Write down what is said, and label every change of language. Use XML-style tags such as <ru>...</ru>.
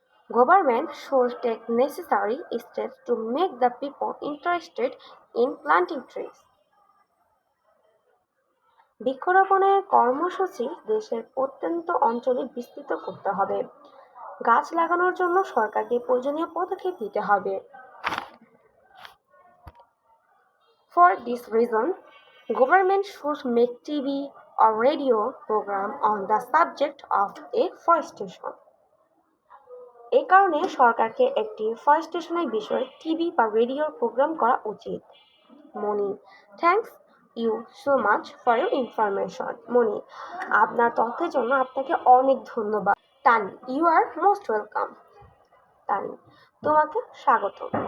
<en>Government should take necessary steps to make the people interested in planting trees.</en> <bn>বৃক্ষরোপণের কর্মসূচি দেশের প্রত্যন্ত অঞ্চলে বিস্তৃত করতে হবে। গাছ লাগানোর জন্য সরকারকে প্রয়োজনীয় পদক্ষেপ নিতে হবে।</bn> <en>For this reason, government should make TV or radio program on the subject of afforestation.</en> <bn>এই কারণে সরকারকে একটি ফরেস্টেশনের বিষয়ে টিভি বা রেডিওর প্রোগ্রাম করা উচিত।</bn> <en>Moni, thanks you so much for your information.</en> <bn>মনি, আপনার তথ্যের জন্য আপনাকে অনেক ধন্যবাদ।</bn> <en>Tani, you are most welcome. Tani,</en> <bn>তোমাকে স্বাগত।</bn>